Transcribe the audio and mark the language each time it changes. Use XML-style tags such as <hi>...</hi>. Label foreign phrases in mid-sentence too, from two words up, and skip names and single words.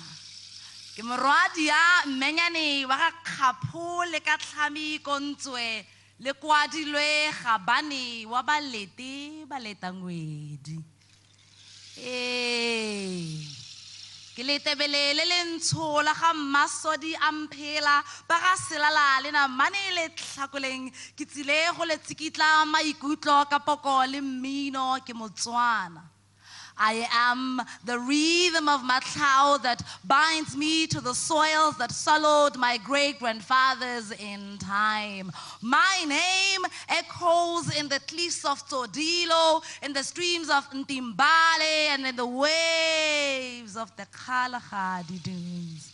<tn>Ke morwadi ya mmenyane wa ga Kgapho le ka tlhami kontswe le kwadilwe gabane wa balete ba letangwedi. Ke letebelele le ntsho la ga Mmasodi a mphela ba ga selala le namane le tlhakoleng ke tsile go le tsikitla maikutlo ka poko le mmino ke Motswana.</tn> <en>I am the rhythm of Matlao that binds me to the soils that swallowed my great-grandfathers in time. My name echoes in the cliffs of Todilo, in the streams of Ntimbale, and in the waves of the Kalahari dunes.</en>